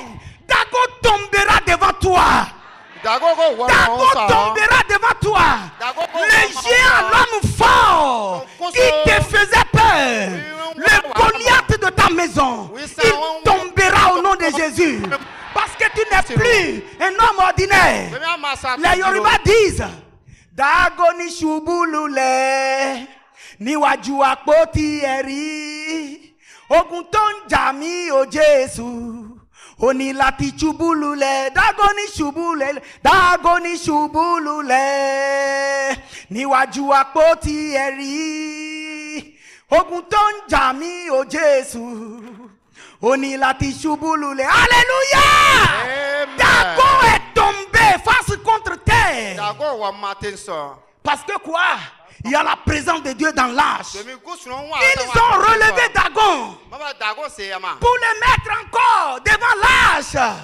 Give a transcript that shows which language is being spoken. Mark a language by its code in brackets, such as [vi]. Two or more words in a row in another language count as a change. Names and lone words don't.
[fr] Dagon tombera devant toi. Dagon tombera devant toi. Le géant, l'homme fort qui te faisait peur, le Goliath de ta maison, il tombera homme ordinaire. [yo] Les Yoruba disent Dagoni shubulule ni waju akpoti eri ogun tó ń jà mí o Jésù ó ní láti ṣubúlulẹ̀ Dagoni ṣubúlulẹ̀ níwájú àpótí ẹ̀rí ogun tó ń jà mí o Jésù ó ní láti ṣubúlulẹ̀. [fr] Alléluia. Dagon est tombé face contre terre. Parce que quoi? Il y a la présence de Dieu dans l'arche. Ils ont relevé Dagon pour le mettre encore devant l'arche.